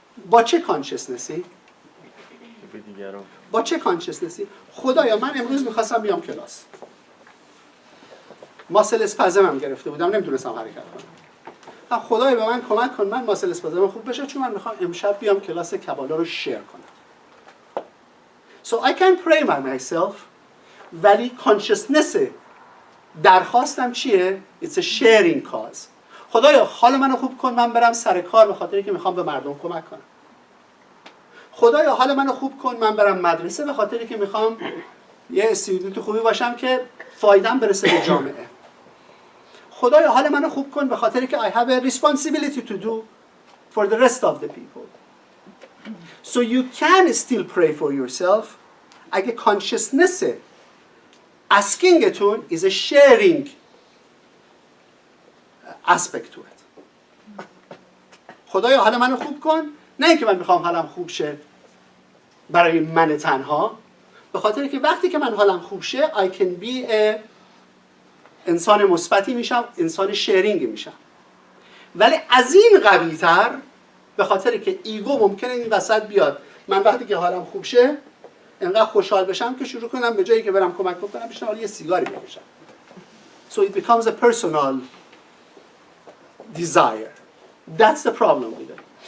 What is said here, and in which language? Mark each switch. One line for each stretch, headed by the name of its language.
Persian: با چه کانشسنسی؟ با چه کانشسنسی؟ خدایا من امروز میخواستم بیام کلاس. ماسل اسپازمم گرفته بودم، نمیتونستم حرکت کنم. خدایا به من کمک کن من ماسل اسپازمم خوب بشه، چون من میخوام امشب بیام کلاس کبالا رو شیر کنم.
English: So I can pray by myself،
Persian: ولی کانشسنس درخواستم چیه؟
English: It's a sharing cause.
Persian: خدایا حال منو خوب کن من برم سر کار به خاطری که میخوام به مردم کمک کنم. خدایا حال منو خوب کن من برم مدرسه به خاطری که میخوام یه استودنت خوبی باشم که فایدم برسه به جامعه. خدایا حال منو خوب کن به خاطری که
English: I have a responsibility to do for the rest of the people. So you can still pray for yourself
Persian: اگه
English: consciousness askingتون is a sharing aspect to it.
Persian: خدایا حال منو خوب کن، نه اینکه من میخوام حالم خوب شه برای من تنها، به خاطر که وقتی که من حالم خوب شه
English: I can be a
Persian: انسان مثبتی میشم، انسان شیرینگی میشم. ولی از این قوی تر به خاطر که ایگو ممکنه این وسط بیاد، من وقتی که حالم خوب شه انقدر خوشحال بشم که شروع کنم به جایی که برم کمک بکنم بشم یه سیگاری بکشم.
English: So it becomes a personal desire. That's the problem with it.